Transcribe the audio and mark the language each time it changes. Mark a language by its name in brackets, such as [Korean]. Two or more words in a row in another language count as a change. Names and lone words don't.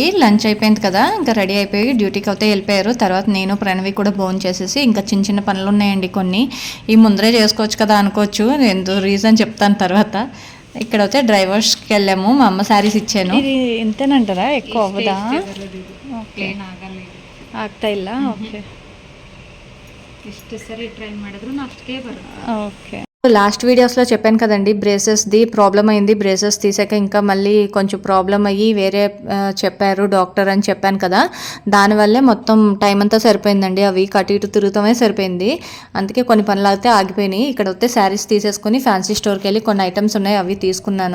[Telugu] లంచ్ అయిపోయింది కదా, ఇంకా రెడీ అయిపోయి డ్యూటీకి అయితే వెళ్ళిపోయారు. తర్వాత నేను ప్రణవి కూడా భోజనం చేసేసి ఇంకా చిన్న పనులు ఉన్నాయండి కొన్ని, ఈ ముందరే చేసుకోవచ్చు కదా అనుకోవచ్చు, ఎందుకు రీజన్ చెప్తాను తర్వాత. ఇక్కడ అయితే డ్రైవర్స్కి వెళ్ళాము. మా అమ్మ శారీస్ ఇచ్చాను. ఇది ఇంతేనంటారా, ఎక్కువ అవ్వదా? ఓకే, [Kannada] ಆಗ್ತಾ ಇಲ್ಲ. ಓಕೆ, ಇಷ್ಟು ಸರಿ ಟ್ರೈ ಮಾಡಿದ್ರು ಅಷ್ಟೇ ಬರುತ್ತೆ. ಓಕೆ, [Telugu] లాస్ట్ వీడియోస్లో చెప్పాను కదండి, బ్రేసెస్ది ప్రాబ్లం అయింది. బ్రేసెస్ తీసాక ఇంకా మళ్ళీ కొంచెం ప్రాబ్లం అయ్యి వేరే చెప్పారు డాక్టర్ అని చెప్పాను కదా. దానివల్లే మొత్తం టైం అంతా సరిపోయిందండి. ఆ వీక్ అటు ఇటు తిరుగుతామే సరిపోయింది. అందుకే కొన్ని పనులు అయితే ఆగిపోయినాయి. ఇక్కడ వస్తే శారీస్ తీసేసుకుని ఫ్యాన్సీ స్టోర్కి వెళ్ళి కొన్ని ఐటమ్స్ ఉన్నాయి, అవి తీసుకున్నాను.